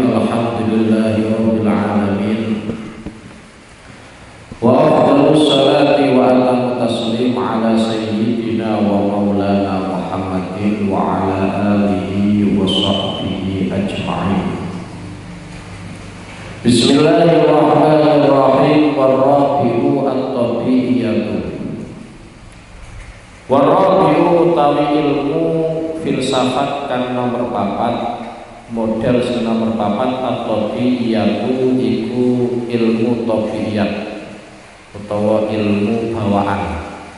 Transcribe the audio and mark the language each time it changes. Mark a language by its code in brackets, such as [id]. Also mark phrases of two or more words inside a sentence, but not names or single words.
[ar] الحمد لله رب العالمين. وأفضل الصلاة وأتم التسليم على سيدنا ومولانا محمد وعلى آله وصحبه أجمعين. بسم الله الرحمن الرحيم. والرابع الطبيعية. [jv] Warrabi'u utawi ilmu filsafat kang nomor 4, model sing nomor 4 at-tabi'iyatu iku ilmu tabi'iyat utawa ilmu bawaan.